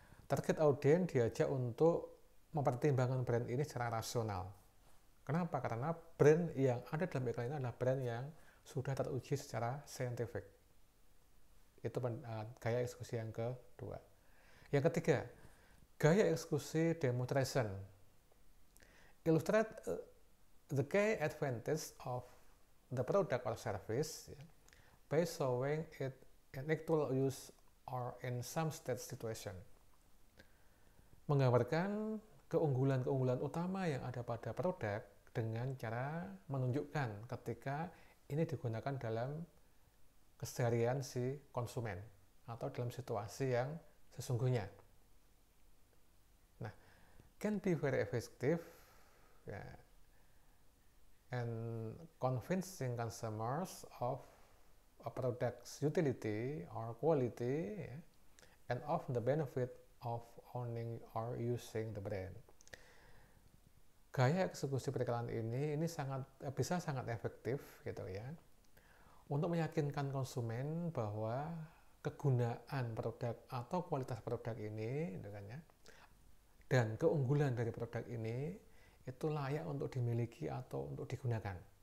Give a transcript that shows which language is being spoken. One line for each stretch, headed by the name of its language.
Indonesian: Target audiens diajak untuk mempertimbangkan brand ini secara rasional. Kenapa? Karena brand yang ada dalam iklan ini adalah brand yang sudah teruji secara saintifik. Itu gaya eksekusi yang kedua. Yang ketiga, gaya eksekusi demonstration.
English: Illustrate the key advantage of the product or service by showing it in actual use or in some state situation.
Indonesian: Menggambarkan keunggulan-keunggulan utama yang ada pada produk dengan cara menunjukkan ketika ini digunakan dalam keseharian si konsumen atau dalam situasi yang sesungguhnya.
English: Nah, can be very effective and convincing consumers of a product's utility or quality and of the benefit of owning or using the brand.
Indonesian: Gaya eksekusi periklanan ini bisa sangat efektif gitu ya untuk meyakinkan konsumen bahwa kegunaan produk atau kualitas produk ini dan keunggulan dari produk ini itu layak untuk dimiliki atau untuk digunakan.